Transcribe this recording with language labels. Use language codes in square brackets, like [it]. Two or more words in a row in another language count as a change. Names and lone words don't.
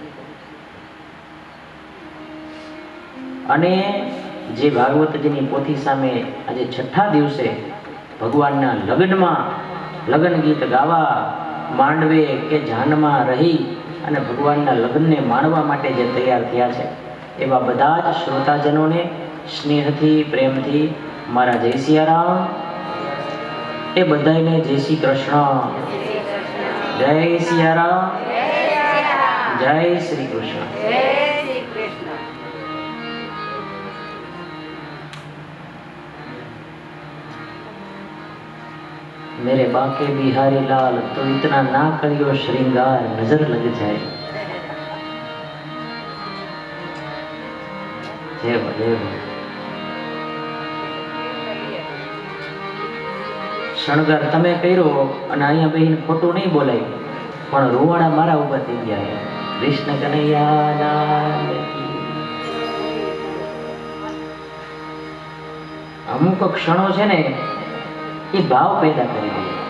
[gu] અને જે ભાગવતજીની પોથી સામે આજે છઠ્ઠા દિવસે ભગવાનના લગ્નમાં લગ્ન ગીત ગાવા માંડવે કે જાનમાં રહી અને ભગવાનના લગ્નને માણવા માટે જે તૈયાર થયા છે એવા બધા જ શ્રોતાજનોને સ્નેહથી, પ્રેમથી મારા જય સિયારામ. એ બધાને જય શ્રી કૃષ્ણ, જય સિયારામ, જય શ્રી કૃષ્ણ. [hi] मेरे बाके बिहारी लाल तो इतना ना करियो श्रृंगार नजर लग जाए. जय हो, जय हो. [gu] શણગાર તમે કર્યો અને અહીંયા બેહીને ખોટું નહીં બોલાય પણ રોવાણા મારા ઉભા થઈ ગયા. [hi] कृष्ण कन्हैया लाल की. [gu] અમુક ક્ષણો છે ને એ ભાવ પેદા કરી દે.